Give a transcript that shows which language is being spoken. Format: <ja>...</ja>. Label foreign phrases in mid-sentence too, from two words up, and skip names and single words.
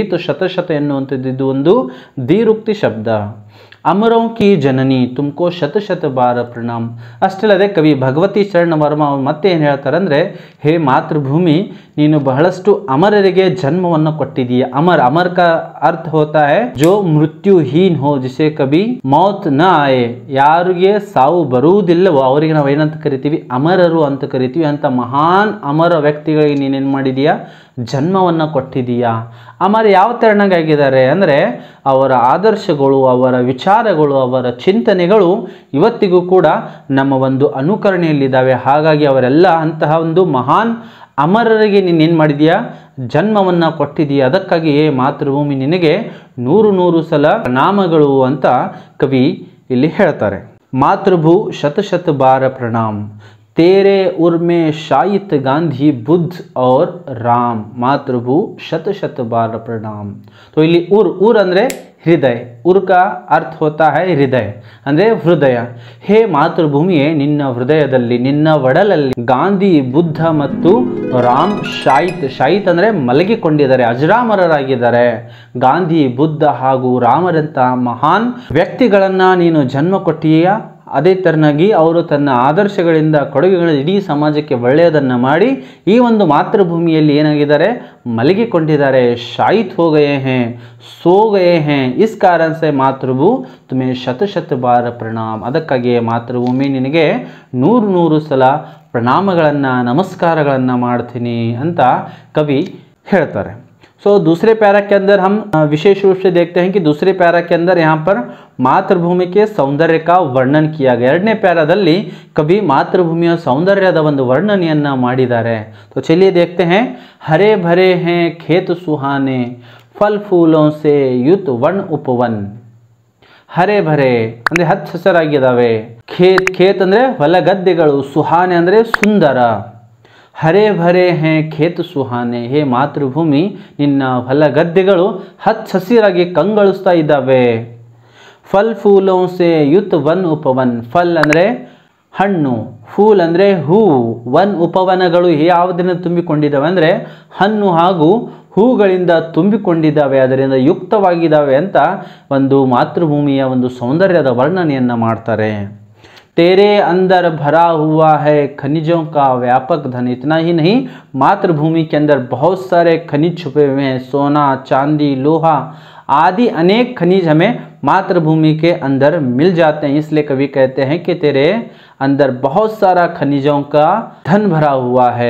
<kn>तो ಶತ ಎನ್ನುವಂಥದ್ದು ಇದು ಒಂದು ದ್ವಿರುಕ್ತಿ ಶಬ್ದ.</kn> <hi>अमरों की जननी तुमको शत बार प्रणाम.</hi> <kn>ಅಷ್ಟಲ್ಲದೆ ಕವಿ ಭಗವತಿ ಚರಣ ವರ್ಮ ಮತ್ತೆ ಏನು ಹೇಳ್ತಾರೆ ಅಂದರೆ, ಹೇ ಮಾತೃಭೂಮಿ, ನೀನು ಬಹಳಷ್ಟು ಅಮರರಿಗೆ ಜನ್ಮವನ್ನು ಕೊಟ್ಟಿದೀಯ.</kn> <hi>ಅಮರ್ का अर्थ होता है जो मृत्युहीन हो, जिसे कभी मौत न आए.</hi> <kn>ಯಾರಿಗೆ ಸಾವು ಬರುವುದಿಲ್ಲವೋ ಅವರಿಗೆ ನಾವು ಏನಂತ ಕರಿತೀವಿ, ಅಮರರು ಅಂತ ಕರಿತೀವಿ. ಅಂತ ಮಹಾನ್ ಅಮರ ವ್ಯಕ್ತಿಗಳಿಗೆ ನೀನೇನು ಮಾಡಿದೀಯಾ, ಜನ್ಮವನ್ನು ಕೊಟ್ಟಿದೀಯಾ. ಅಮರ ಯಾವ ತೆರನಾಗಿದ್ದಾರೆ ಅಂದರೆ, ಅವರ ಆದರ್ಶಗಳು, ಅವರ ವಿಚಾರಗಳು, ಅವರ ಚಿಂತನೆಗಳು ಇವತ್ತಿಗೂ ಕೂಡ ನಮ್ಮ ಒಂದು ಅನುಕರಣೆಯಲ್ಲಿದ್ದಾವೆ. ಹಾಗಾಗಿ ಅವರೆಲ್ಲ ಅಂತಹ ಒಂದು ಮಹಾನ್ ಅಮರರಿಗೆ ನೀನೇನು ಮಾಡಿದೀಯಾ, ಜನ್ಮವನ್ನು ಕೊಟ್ಟಿದೀಯ. ಅದಕ್ಕಾಗಿ ಮಾತೃಭೂಮಿ ನಿನಗೆ ನೂರು ಸಲ ಪ್ರಣಾಮಗಳು ಅಂತ ಕವಿ ಇಲ್ಲಿ ಹೇಳ್ತಾರೆ.</kn> <hi>मातृभू शत बार प्रणाम, तेरे उर में शायित गांधी बुद्ध और राम। मातृभू शत बार प्रणाम। तो</hi> <kn>ಇಲ್ಲಿ उर ಅಂದ್ರೆ ಹೃದಯ.</kn> <hi>ಉರ್ का अर्थ होता है</hi> <kn>ಹೃದಯ ಅಂದ್ರೆ ಹೃದಯ. ಹೇ ಮಾತೃಭೂಮಿಯೇ, ನಿನ್ನ ಹೃದಯದಲ್ಲಿ, ನಿನ್ನ ಒಡಲಲ್ಲಿ ಗಾಂಧಿ, ಬುದ್ಧ ಮತ್ತು ರಾಮ್ ಶಾಯಿತ್ ಅಂದ್ರೆ ಮಲಗಿಕೊಂಡಿದ್ದಾರೆ, ಅಜರಾಮರರಾಗಿದ್ದಾರೆ. ಗಾಂಧಿ, ಬುದ್ಧ ಹಾಗೂ ರಾಮರಂತ ಮಹಾನ್ ವ್ಯಕ್ತಿಗಳನ್ನ ನೀನು ಜನ್ಮ ಕೊಟ್ಟಿಯಾ. ಅದೇ ತರನಾಗಿ ಅವರು ತನ್ನ ಆದರ್ಶಗಳಿಂದ, ಕೊಡುಗೆಗಳ ಇಡೀ ಸಮಾಜಕ್ಕೆ ಒಳ್ಳೆಯದನ್ನು ಮಾಡಿ ಈ ಒಂದು ಮಾತೃಭೂಮಿಯಲ್ಲಿ ಏನಾಗಿದ್ದಾರೆ, ಮಲಗಿಕೊಂಡಿದ್ದಾರೆ.</kn> <hi>शायित हो गए हैं, सो गए हैं. इस कारण से मातृभू तुम्हें शत बार प्रणाम.</hi> <kn>ಅದಕ್ಕಾಗಿ ಮಾತೃಭೂಮಿ ನಿನಗೆ ನೂರು ಸಲ ಪ್ರಣಾಮಗಳನ್ನು, ನಮಸ್ಕಾರಗಳನ್ನು ಮಾಡ್ತೀನಿ ಅಂತ ಕವಿ ಹೇಳ್ತಾರೆ.</kn> <hi>सो दूसरे पैरा के अंदर हम विशेष रूप से देखते हैं कि दूसरे पैरा के अंदर यहाँ पर मातृभूमि के सौंदर्य का वर्णन किया गया.</hi> <kn>ಎರಡನೇ ಪ್ಯಾರಾದಲ್ಲಿ ಕವಿ ಮಾತೃಭೂಮಿಯ ಸೌಂದರ್ಯದ ಒಂದು ವರ್ಣನೆಯನ್ನು ಮಾಡಿದ್ದಾರೆ.</kn> <hi>तो चलिए देखते हैं. हरे भरे हैं खेत सुहाने, फल फूलों से युत वन उपवन. हरे भरे</hi> <kn>ಅಂದರೆ ಹಚ್ಚ ಹಸಿರಾಗಿದ್ದಾವೆ. ಖೇತ್ ಅಂದರೆ ಹೊಲ ಗದ್ದೆಗಳು, ಸುಹಾನೆ ಅಂದರೆ ಸುಂದರ.</kn> <hi>हरे भरे हैं खेत सुहाने,</hi> <kn>ಹೇ ಮಾತೃಭೂಮಿ ನಿನ್ನ ಹೊಲ ಗದ್ದೆಗಳು ಹಚ್ಚ ಹಸಿರಾಗಿ ಕಂಗೊಳಿಸ್ತಾ ಇದ್ದಾವೆ.</kn> <hi>फल फूलों से युत वन उपवन.</hi> <kn>ಫಲ್ ಅಂದರೆ ಹಣ್ಣು, ಫೂಲ್ ಅಂದರೆ ಹೂವು, ವನ್ ಉಪವನಗಳು ಯಾವುದನ್ನು ತುಂಬಿಕೊಂಡಿದ್ದಾವೆ ಅಂದರೆ ಹಣ್ಣು ಹಾಗೂ ಹೂಗಳಿಂದ ತುಂಬಿಕೊಂಡಿದ್ದಾವೆ, ಅದರಿಂದ ಯುಕ್ತವಾಗಿದ್ದಾವೆ ಅಂತ ಒಂದು ಮಾತೃಭೂಮಿಯ ಒಂದು ಸೌಂದರ್ಯದ ವರ್ಣನೆಯನ್ನು ಮಾಡ್ತಾರೆ.</kn> <hi>तेरे अंदर भरा हुआ है खनिजों का व्यापक धन. इतना ही नहीं, मातृभूमि के अंदर बहुत सारे खनिज छुपे हुए हैं. सोना, चांदी, लोहा आदि अनेक खनिज हमें मातृभूमि के अंदर मिल जाते हैं. इसलिए कवि कहते हैं कि तेरे अंदर बहुत सारा खनिजों का धन भरा हुआ है.</hi>